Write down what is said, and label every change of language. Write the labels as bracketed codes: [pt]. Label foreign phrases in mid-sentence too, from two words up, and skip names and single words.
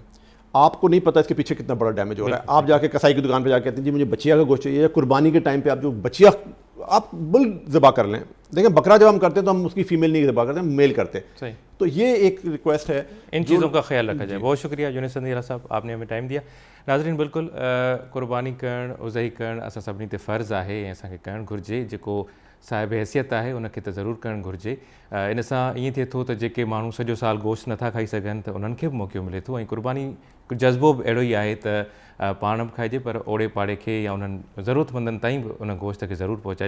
[ur] آپ کو نہیں پتہ اس کے پیچھے کتنا بڑا ڈیمیج ہو رہا ہے. آپ جا کے کسائی کی دکان پہ جا کے کہتے ہیں جی مجھے بچیا کا گوشت چاہیے, یا قربانی کے ٹائم پہ آپ جو بچیا آپ بل ذبح کر لیں. دیکھیں بکرا جب ہم کرتے ہیں تو ہم اس کی فیمیل نہیں ذبح کرتے, ہم میل کرتے ہیں. تو یہ ایک ریکویسٹ ہے, ان چیزوں کا خیال رکھا جائے. بہت شکریہ یونس سندھیرا صاحب, آپ نے ہمیں ٹائم دیا. [sd] ناظرین بالکل قربانی کرن उज़ही करण असां सभिनी ते फ़र्ज़ु आहे ऐं असांखे करणु घुरिजे. जेको साहिब हैसियत आहे उनखे त ज़रूरु करणु घुरिजे. इन सां ईअं थिए थो त जेके माण्हू सॼो साल गोश्त नथा खाई सघनि त उन्हनि खे बि मौक़ो मिले थो. ऐं क़ुर्बानी जज़्बो बि अहिड़ो ई आहे त पाण बि खाइजे पर ओड़े पाड़े खे या उन्हनि ज़रूरतमंदनि ताईं बि उन गोश्त खे ज़रूरु पहुचाइजे.